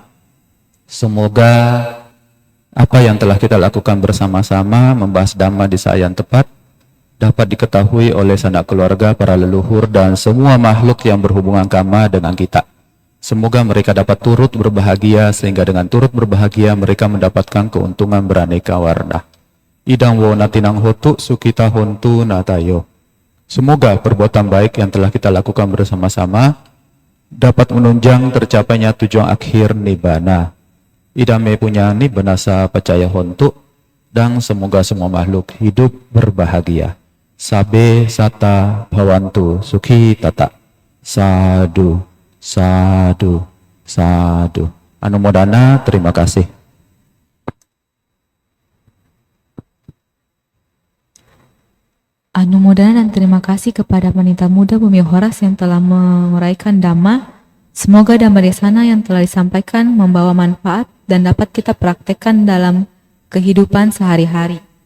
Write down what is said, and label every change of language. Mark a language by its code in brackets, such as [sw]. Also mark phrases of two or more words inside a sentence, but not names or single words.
[id] Semoga apa yang telah kita lakukan bersama-sama membahas Dhamma di saat yang tepat dapat diketahui oleh sanak keluarga, para leluhur, dan semua makhluk yang berhubungan karma dengan kita. Semoga mereka dapat turut berbahagia, sehingga dengan turut berbahagia mereka mendapatkan keuntungan beraneka warna. [pi] Idang wo natinang hotu sukita hontu natayo. [id] Semoga perbuatan baik yang telah kita lakukan bersama-sama dapat menunjang tercapainya tujuan akhir nibbana. [pi] Idame punya nibbana sa pacaya hontu, [id] dan semoga semua makhluk hidup berbahagia. [pi] Sabe sata bhavantu sukhi tata. Sadu, sadu, sadu. [id] Anumodana, terima kasih. Anumodana dan terima kasih kepada Wanita Muda Bumi Horas yang telah menguraikan [pi] Dhamma. [id] Semoga [pi] Dhamma Desana [id] yang telah disampaikan membawa manfaat dan dapat kita praktekkan dalam kehidupan sehari-hari.